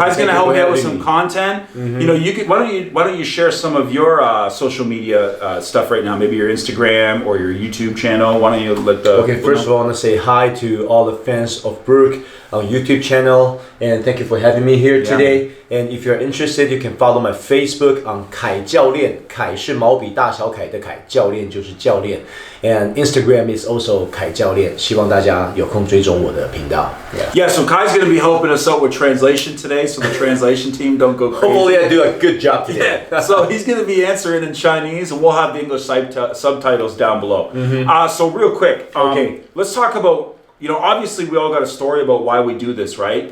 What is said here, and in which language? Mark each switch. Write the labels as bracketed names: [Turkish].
[English] Kai's going to help me out with some content. Mm-hmm. Why don't you share some of your social media stuff right now? Maybe your Instagram or your YouTube channel. Why don't you let the Okay, first of all, I want to say hi to all the fans of Brooke on YouTube channel, and thank you for having me here today. And if you're interested, you can follow my Facebook on 凯教练。 [Chinese] 凯是毛笔大小凯的凯，教练就是教练。 [English] And Instagram is also 凯教练。 [Chinese] 希望大家有空追踪我的频道。 [English] Yeah, so Kai's going to be helping us out with translation today, so the translation team don't go crazy. Hopefully I do a good job today. Yeah. So he's going to be answering in Chinese, and we'll have the English subtitles down below. Mm-hmm. So real quick, let's talk about, obviously we all got a story about why we do this, right?